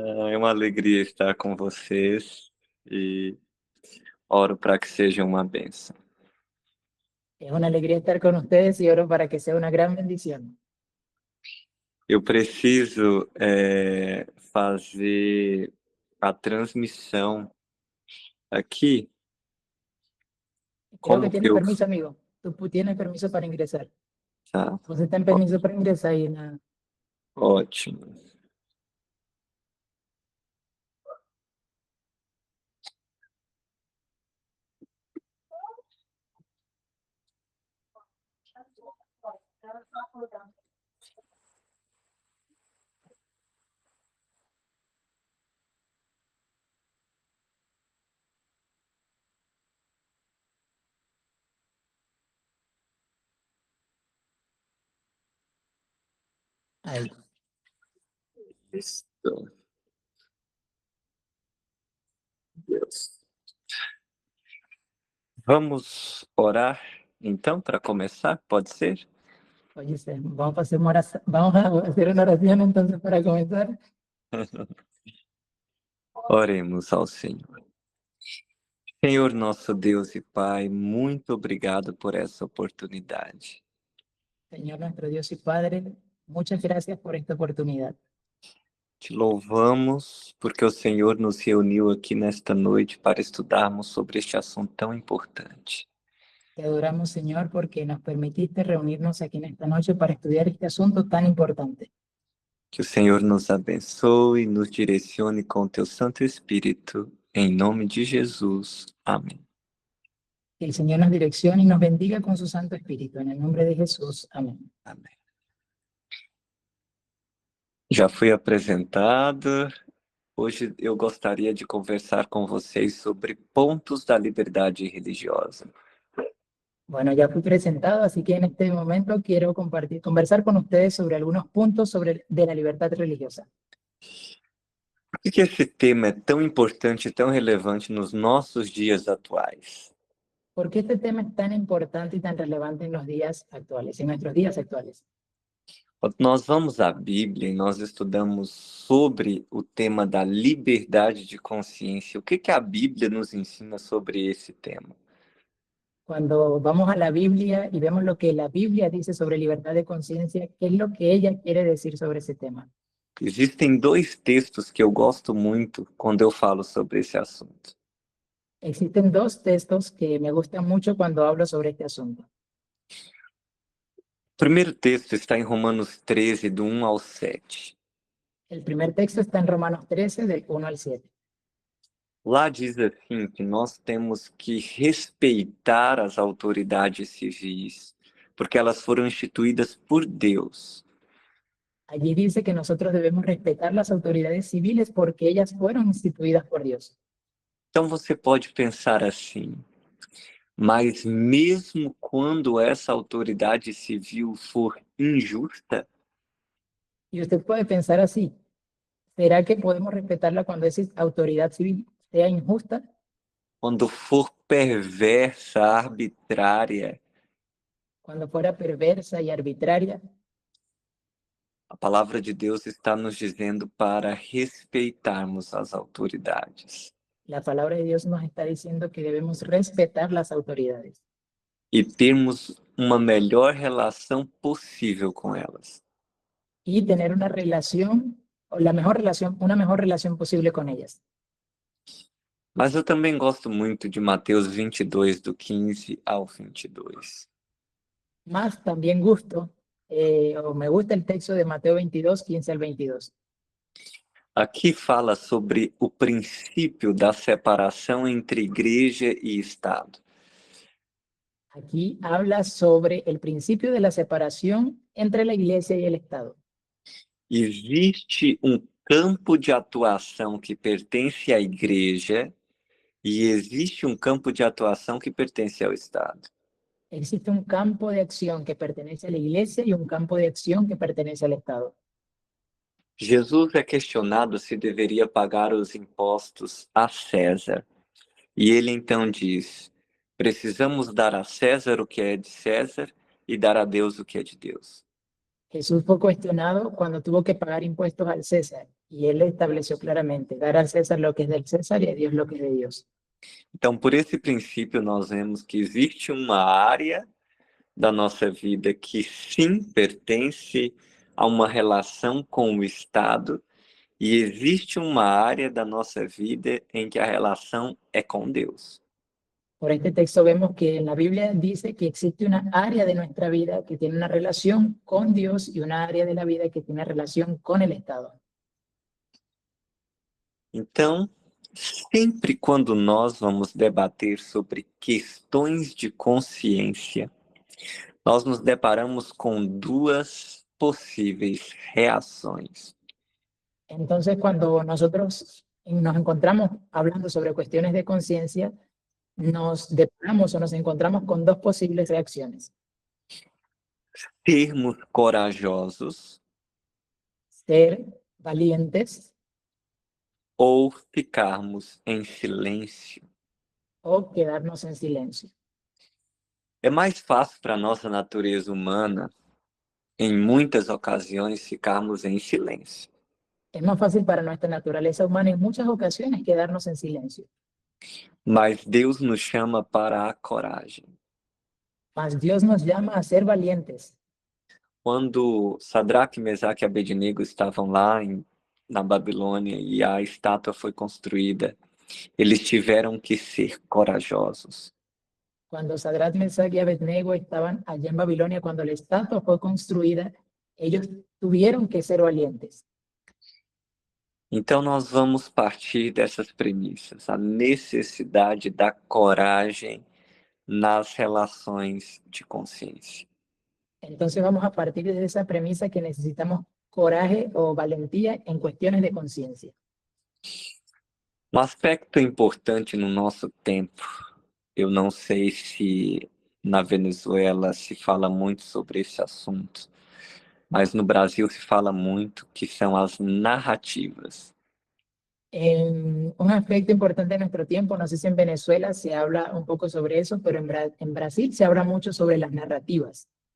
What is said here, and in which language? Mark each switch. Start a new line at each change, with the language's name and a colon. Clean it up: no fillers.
Portuguese: É uma alegria estar com vocês e oro para que seja uma bênção.
Spanish: Es una alegría estar con ustedes y oro para que sea una gran bendición.
Portuguese: Eu preciso fazer a transmissão aqui.
Spanish: Creo que tienes permiso, amigo. Tú tienes permiso para ingresar.
Portuguese: Tá. Você tem permiso para ingressar aí na... Ótimo. Aí. Isso. Deus. Vamos orar, então, para começar? Pode ser?
Spanish: Oye, vamos a hacer una oración entonces para comenzar.
Portuguese: Oremos ao Senhor. Senhor, nosso Deus e Pai, muito obrigado por essa oportunidade.
Spanish: Señor nuestro Dios y Padre, muchas gracias por esta oportunidad.
Portuguese: Te louvamos porque o Senhor nos reuniu aqui nesta noite para estudarmos sobre este assunto tão importante.
Spanish: Te adoramos, Señor, porque nos permitiste reunirnos aquí en esta noche para estudiar este asunto tan importante.
Portuguese: Que o Senhor nos abençoe e nos direcione com o teu Santo Espírito, em nome de Jesus. Amém.
Spanish: Que el Señor nos direccione y nos bendiga con su Santo Espíritu. En el nombre de Jesús. Amén.
Portuguese: Amém. Já fui apresentado. Hoje eu gostaria de conversar com vocês sobre pontos da liberdade religiosa.
Spanish: Bueno, ya fui presentado, así que en este momento quiero conversar con ustedes sobre algunos puntos de la libertad religiosa.
Portuguese: Por que esse tema é tão importante e tão relevante nos nossos dias atuais?
Spanish: ¿Por qué este tema es tan importante y tan relevante en los días actuales, en nuestros días actuales?
Portuguese: Quando nós vamos à Bíblia e nós estudamos sobre o tema da liberdade de consciência, o que a Bíblia nos ensina sobre esse tema?
Spanish: Cuando vamos a la Biblia y vemos lo que la Biblia dice sobre libertad de conciencia, ¿qué es lo que ella quiere decir sobre ese tema?
Portuguese: Existem dois textos que eu gosto muito quando eu falo sobre esse assunto.
Spanish: Existen dos textos que me gustan mucho cuando hablo sobre este asunto.
Portuguese: O primeiro texto está em Romanos 13, do 1 ao 7.
Spanish: El primer texto está en Romanos 13, del 1 al 7.
Portuguese: Lá diz assim que nós temos que respeitar as autoridades civis, porque elas foram instituídas por Deus.
Spanish: Allí dice que nosotros debemos respetar las autoridades civiles porque ellas fueron instituidas por Dios.
Portuguese: Então você pode pensar assim, mas mesmo quando essa autoridade civil for injusta,
Spanish: Y usted puede pensar así, ¿será que podemos respetarla cuando esa autoridad civil sea injusta?
Portuguese: quando for perversa, arbitrária,
Spanish: Cuando fuera perversa y arbitraria.
Portuguese: a palavra de Deus está nos dizendo para respeitarmos as autoridades.
Spanish: La palabra de Dios nos está diciendo que debemos respetar las autoridades.
Portuguese: E termos uma melhor relação possível com elas.
Spanish: Y tener una relación, o una mejor relación posible con ellas.
Portuguese: Mas eu também gosto muito de Mateus 22, do 15 ao 22.
Spanish: Más también gusto, o me gusta el texto de Mateo 22, 15 al 22.
Portuguese: Aqui fala sobre o princípio da separação entre igreja e Estado.
Spanish: Aquí habla sobre el principio de la separación entre la iglesia y el Estado.
Portuguese: Existe um campo de atuação que pertence à igreja e existe um campo de atuação que pertence ao Estado.
Spanish: Existe un campo de acción que pertenece a la iglesia y un campo de acción que pertenece al Estado.
Portuguese: Jesus é questionado se deveria pagar os impostos a César. E ele então diz: precisamos dar a César o que é de César e dar a Deus o que é de Deus.
Spanish: Jesús fue cuestionado cuando tuvo que pagar impuestos al César y él estableció claramente, dar al César lo que es del César y a Dios lo que es de Dios.
Portuguese: Então, por esse princípio, nós vemos que existe uma área da nossa vida que sim pertence a uma relação com o Estado e existe uma área da nossa vida em que a relação é com Deus.
Spanish: Por este texto vemos que en la Biblia dice que existe una área de nuestra vida que tiene una relación con Dios y una área de la vida que tiene relación con el Estado.
Portuguese: Então, sempre quando nós vamos debater sobre questões de consciência, nós nos deparamos com duas possíveis reações.
Spanish: Entonces, cuando nosotros nos encontramos hablando sobre cuestiones de conciencia, nos deparamos o nos encontramos con dos posibles reacciones.
Portuguese: Sermos corajosos
Spanish: Ser valientes
Portuguese: ou ficarmos em silêncio.
Spanish: o quedarnos en silencio.
Portuguese: É mais fácil para a nossa natureza humana, em muitas ocasiões, ficarmos em silêncio.
Spanish: Es más fácil para nuestra naturaleza humana en muchas ocasiones quedarnos en silencio.
Portuguese: Mas Deus nos chama para a coragem.
Spanish: Mas Dios nos llama a ser valientes.
Portuguese: Quando Sadraque, Mesaque e Abednego estavam lá na Babilônia e a estátua foi construída, eles tiveram que ser corajosos.
Spanish: Cuando Sadrach, Mesach y Abednego estaban allá en Babilonia, cuando la estatua fue construida, ellos tuvieron que ser valientes.
Portuguese: Então nós vamos partir dessas premissas, a necessidade da coragem nas relações de consciência.
Spanish: Entonces vamos a partir de esa premisa que necesitamos coraje o valentía en cuestiones de conciencia.
Portuguese: Um aspecto importante no nosso tempo, eu não sei se na Venezuela se fala muito sobre esse assunto, mas no Brasil se fala muito, que são as narrativas.
Spanish: Un aspecto importante de nuestro tiempo, no sé si en Venezuela se habla un poco sobre eso, pero en Brasil se habla mucho sobre las narrativas.